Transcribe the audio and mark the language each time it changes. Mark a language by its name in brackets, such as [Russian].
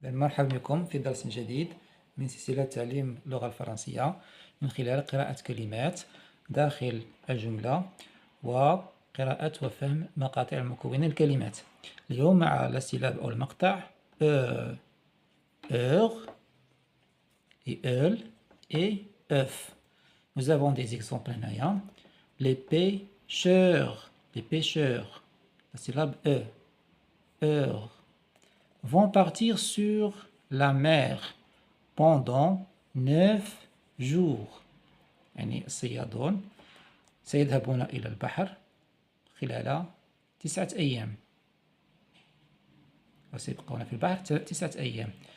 [Arabic] مرحبا بكم في درس جديد من سلسلة تعليم اللغة الفرنسية من خلال قراءة كلمات داخل الجملة وقراءة وفهم مقاطع مكونة الكلمات. اليوم مع السيلاب أو المقطع heure et elle et œuf. [French] Nous avons des exemples هنايا. Les pêcheurs, la syllabe e, heure, vont partir sur la mer pendant 9 jours. [Arabic] يعني الصيادون سيذهبون إلى البحر خلال 9 أيام وسيبقون في البحر 9 أيام.